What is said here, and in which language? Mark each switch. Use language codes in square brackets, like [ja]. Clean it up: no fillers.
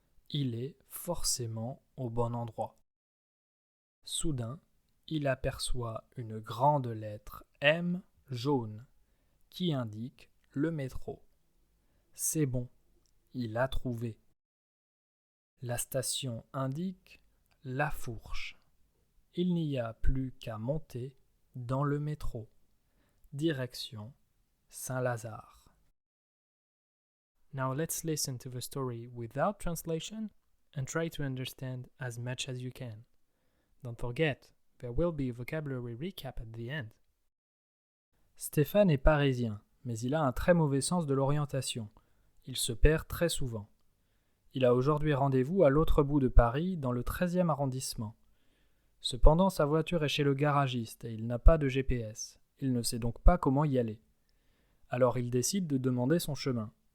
[fr] Il est forcément au bon endroit. Soudain, il aperçoit une grande lettre M jaune qui indique le métro. C'est bon, il a trouvé. La station indique La Fourche. Il n'y a plus qu'à monter dans le métro. Direction Saint-Lazare. [en] Now let's listen to the story without translation and try to understand as much as you can. Don't forget, there will be a vocabulary recap at the end. [fr] Stéphane est parisien, mais il a un très mauvais sens de l'orientation. Il se perd très souvent. Il a aujourd'hui rendez-vous à l'autre bout de Paris, dans le 13e arrondissement. Cependant, sa voiture est chez le garagiste et il n'a pas de GPS. Il ne sait donc pas comment y aller. Alors il décide de demander son chemin.